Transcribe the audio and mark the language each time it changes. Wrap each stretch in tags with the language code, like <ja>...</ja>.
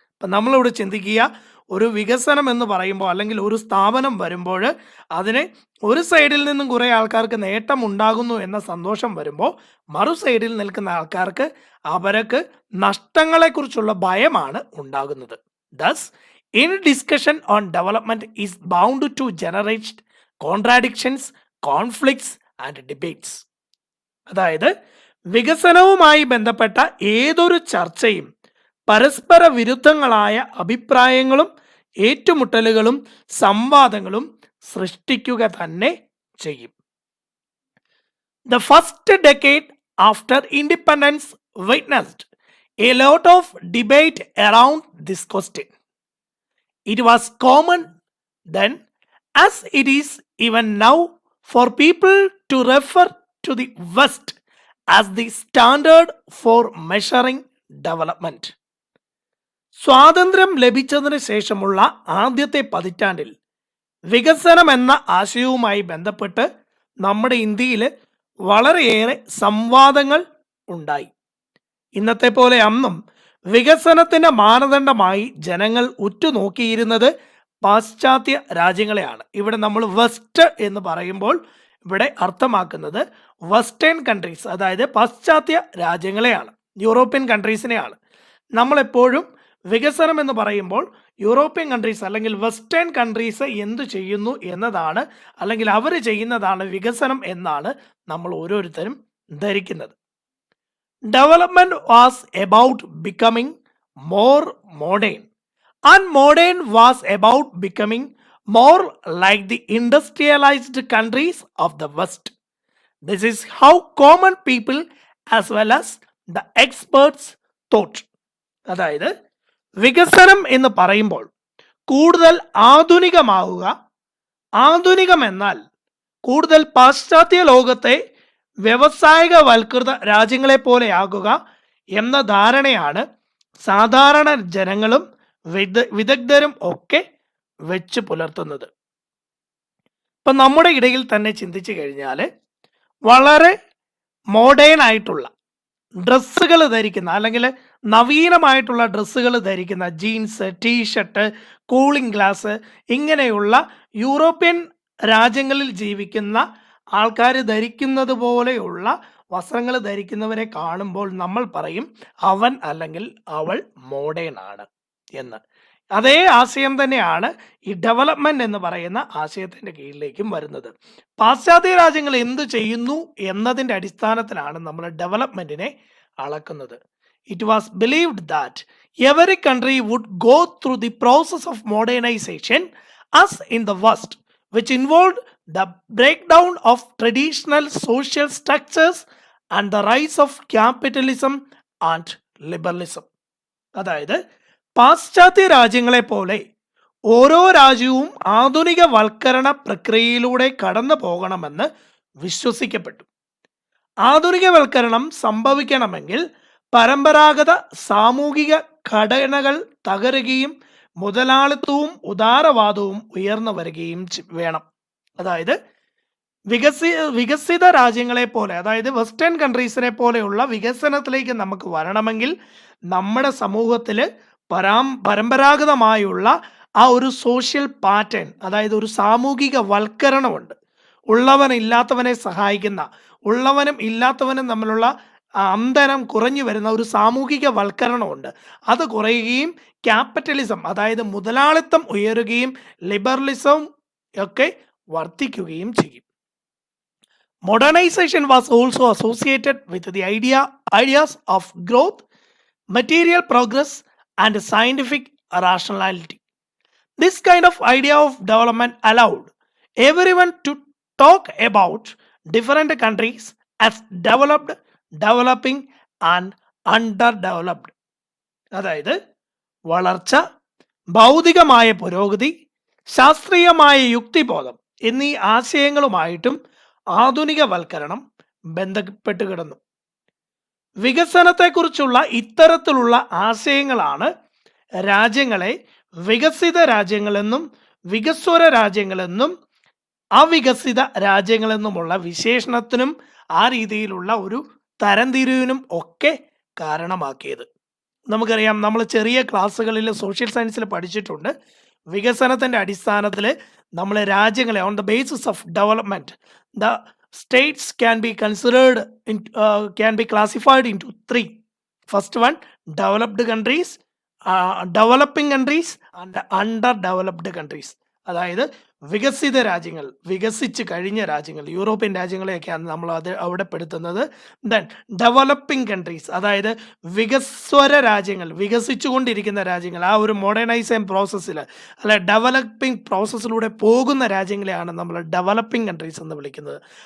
<ml>അപ്പം നമ്മളിവിടെ ചിന്തിക്കുക, ഒരു വികസനം എന്ന് പറയുമ്പോൾ അല്ലെങ്കിൽ ഒരു സ്ഥാപനം വരുമ്പോൾ അതിന് ഒരു സൈഡിൽ നിന്നും കുറേ ആൾക്കാർക്ക് നേട്ടം ഉണ്ടാകുന്നു എന്ന സന്തോഷം വരുമ്പോൾ മറു സൈഡിൽ നിൽക്കുന്ന ആൾക്കാർക്ക് അവർക്ക് നഷ്ടങ്ങളെക്കുറിച്ചുള്ള ഭയമാണ് ഉണ്ടാകുന്നത്.</ml> <en>Thus, any discussion on development is bound to generate contradictions, conflicts and debates.</en> <ml>അതായത് വികസനവുമായി ബന്ധപ്പെട്ട ഏതൊരു ചർച്ചയും പരസ്പര വിരുദ്ധങ്ങളായ അഭിപ്രായങ്ങളും ഏറ്റുമുട്ടലുകളും സംവാദങ്ങളും സൃഷ്ടിക്കുക തന്നെ ചെയ്യും.</ml> <en>The first decade after independence witnessed a lot of debate around this question. It was common then, as it is even now, for people to refer to the West as the standard for measuring development.</en> <ml>സ്വാതന്ത്ര്യം ലഭിച്ചതിന് ശേഷമുള്ള ആദ്യത്തെ പതിറ്റാണ്ടിൽ വികസനം എന്ന ആശയവുമായി ബന്ധപ്പെട്ട് നമ്മുടെ ഇന്ത്യയിൽ വളരെയേറെ സംവാദങ്ങൾ ഉണ്ടായി. ഇന്നത്തെ പോലെ അന്നും വികസനത്തിന്റെ മാനദണ്ഡമായി ജനങ്ങൾ ഉറ്റുനോക്കിയിരുന്നത് പാശ്ചാത്യ രാജ്യങ്ങളെയാണ്. ഇവിടെ നമ്മൾ വെസ്റ്റ് എന്ന് പറയുമ്പോൾ ഇവിടെ അർത്ഥമാക്കുന്നത് വെസ്റ്റേൺ കൺട്രീസ്, അതായത് പാശ്ചാത്യ രാജ്യങ്ങളെയാണ്, യൂറോപ്യൻ കൺട്രീസിനെയാണ്. നമ്മളെപ്പോഴും വികസനം എന്ന് പറയുമ്പോൾ യൂറോപ്യൻ കൺട്രീസ് അല്ലെങ്കിൽ വെസ്റ്റേൺ കൺട്രീസ് എന്തു ചെയ്യുന്നു എന്നതാണ്, അല്ലെങ്കിൽ അവർ ചെയ്യുന്നതാണ് വികസനം എന്നാണ് നമ്മൾ ഓരോരുത്തരും ധരിക്കുന്നത്.</ml> <en>Development was about becoming more modern, and modern was about becoming more like the industrialized countries of the West. This is how common people as well as the experts thought.</en> <ml>അതായത് വികസനം എന്ന് പറയുമ്പോൾ കൂടുതൽ ആധുനികമാവുക. ആധുനികം എന്നാൽ കൂടുതൽ പാശ്ചാത്യ ലോകത്തെ വ്യവസായികവൽകൃത രാജ്യങ്ങളെ പോലെയാകുക എന്ന ധാരണയാണ് സാധാരണ ജനങ്ങളും വിദഗ്ധരും ഒക്കെ വെച്ച് പുലർത്തുന്നത്. ഇപ്പം നമ്മുടെ ഇടയിൽ തന്നെ ചിന്തിച്ചു കഴിഞ്ഞാൽ വളരെ മോഡേൺ ആയിട്ടുള്ള ഡ്രസ്സുകൾ ധരിക്കുന്ന, അല്ലെങ്കിൽ നവീനമായിട്ടുള്ള ഡ്രസ്സുകൾ ധരിക്കുന്ന, ജീൻസ്, ടീഷർട്ട്, കൂളിംഗ് ഗ്ലാസ്, ഇങ്ങനെയുള്ള യൂറോപ്യൻ രാജ്യങ്ങളിൽ ജീവിക്കുന്ന ആൾക്കാർ ധരിക്കുന്നത് പോലെയുള്ള വസ്ത്രങ്ങൾ ധരിക്കുന്നവരെ കാണുമ്പോൾ നമ്മൾ പറയും അവൻ അല്ലെങ്കിൽ അവൾ മോഡേൺ ആണ് എന്ന്. അതേ ആശയം തന്നെയാണ് ഈ ഡെവലപ്മെന്റ് എന്ന് പറയുന്ന ആശയത്തിന്റെ കീഴിലേക്കും വരുന്നത്. പാശ്ചാത്യ രാജ്യങ്ങൾ എന്ത് ചെയ്യുന്നു എന്നതിന്റെ അടിസ്ഥാനത്തിലാണ് നമ്മൾ ഡെവലപ്മെന്റിനെ അളക്കുന്നത്.</ml> <en>It was believed that every country would go through the process of modernisation as in the West, which involved the breakdown of traditional social structures and the rise of capitalism and liberalism.</en> <ml>അതായത് പാശ്ചാത്യ രാജ്യങ്ങളെ പോലെ ഓരോ രാജ്യവും ആധുനികവൽക്കരണ പ്രക്രിയയിലൂടെ കടന്നു പോകണമെന്ന് വിശ്വസിക്കപ്പെട്ടു. ആധുനികവൽക്കരണം സംഭവിക്കണമെങ്കിൽ പരമ്പരാഗത സാമൂഹിക ഘടനകൾ തകരുകയും മുതലാളിത്തവും ഉദാരവാദവും ഉയർന്നു വരികയും വേണം. അതായത് വികസിത രാജ്യങ്ങളെ പോലെ, അതായത് വെസ്റ്റേൺ കൺട്രീസിനെ പോലെയുള്ള വികസനത്തിലേക്ക് നമുക്ക് വരണമെങ്കിൽ നമ്മുടെ സമൂഹത്തിൽ പരമ്പരാഗതമായുള്ള ആ ഒരു സോഷ്യൽ പാറ്റേൺ, അതായത് ഒരു സാമൂഹിക വൽക്കരണമുണ്ട്. ഉള്ളവൻ ഇല്ലാത്തവനെ സഹായിക്കുന്ന, ഉള്ളവനും ഇല്ലാത്തവനും തമ്മിലുള്ള അന്തരം കുറഞ്ഞു വരുന്ന ഒരു സാമൂഹിക വൽക്കരണമുണ്ട്. അത് കുറയുകയും ക്യാപിറ്റലിസം, അതായത് മുതലാളിത്തം ഉയരുകയും ലിബറലിസം ഒക്കെ വർദ്ധിക്കുകയും ചെയ്യും.</ml> <en>Modernization was also associated with the ideas of growth, material progress, and scientific rationality. This kind of idea of development allowed everyone to talk about different countries as developed, developing, and underdeveloped.</en> <ml>അതായത് വളർച്ച, ഭൗതികമായ പുരോഗതി, ശാസ്ത്രീയമായ യുക്തിബോധം എന്നീ ആശയങ്ങളുമായിട്ടും ആധുനികവൽക്കരണം ബന്ധപ്പെട്ട് കിടന്നു. വികസനത്തെക്കുറിച്ചുള്ള ഇത്തരത്തിലുള്ള ആശയങ്ങളാണ് രാജ്യങ്ങളെ വികസിത രാജ്യങ്ങളെന്നും വികസ്വര രാജ്യങ്ങളെന്നും അവികസിത രാജ്യങ്ങളെന്നുമുള്ള വിശേഷണത്തിനും ആ രീതിയിലുള്ള ഒരു തരംതിരിവിനും ഒക്കെ കാരണമാക്കിയത്. നമുക്കറിയാം, നമ്മൾ ചെറിയ ക്ലാസ്സുകളിൽ സോഷ്യൽ സയൻസിൽ പഠിച്ചിട്ടുണ്ട്. വികസനത്തിൻ്റെ അടിസ്ഥാനത്തിൽ നമ്മൾ രാജ്യങ്ങളെ</ml> <en>On the basis of development the states can be considered can be classified into three. First one, developed countries, developing countries, and underdeveloped countries.</en> <ml>അതായത് വികസിത രാജ്യങ്ങൾ, വികസിച്ച് കഴിഞ്ഞ രാജ്യങ്ങൾ, യൂറോപ്യൻ രാജ്യങ്ങളെയൊക്കെയാണ് നമ്മൾ അവിടെ പെടുത്തുന്നത്.</ml> <en>then developing countries,</en> <ml>അതായത് വികസ്വര രാജ്യങ്ങൾ, വികസിച്ചുകൊണ്ടിരിക്കുന്ന രാജ്യങ്ങൾ, ആ ഒരു മോഡേണൈസേഷൻ പ്രോസസ്സിൽ അല്ലെ ഡെവലപ്പിംഗ് പ്രോസസ്സിലൂടെ പോകുന്ന രാജ്യങ്ങളെയാണ് നമ്മൾ ഡെവലപ്പിംഗ് കൺട്രീസ് എന്ന് വിളിക്കുന്നത്.</ml>